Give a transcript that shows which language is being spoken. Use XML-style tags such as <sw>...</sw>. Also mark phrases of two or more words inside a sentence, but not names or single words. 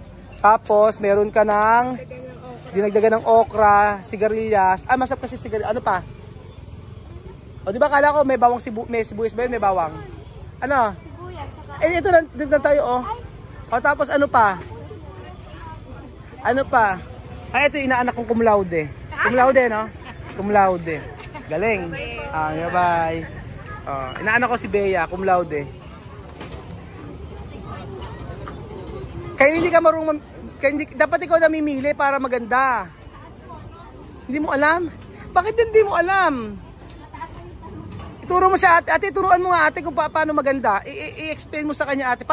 <tl>Tapos, meron ka ng dinagdagan ng okra, sigarilyas. Masarap kasi sigarilyas. Ano pa? O, di ba kala ko may bawang may sibuyas ba yun? May bawang. Ano? Ito na tayo, oh. O, tapos ano pa? Ano pa? Ito yung inaanak kong</tl> <la>cum laude. Cum laude,</la> <tl>no?</tl> <la>Cum laude.</la> <tl>Galing. Bye. Inaanak ko si Bea,</tl> <la>cum laude.</la> <tl>Kaya hindi ka marunong, dapat ikaw namimili para maganda. Hindi mo alam? Bakit hindi mo alam? Ituro mo sa ate. Ate, turuan mo nga ate kung paano maganda. I-explain mo sa kanya ate.</tl>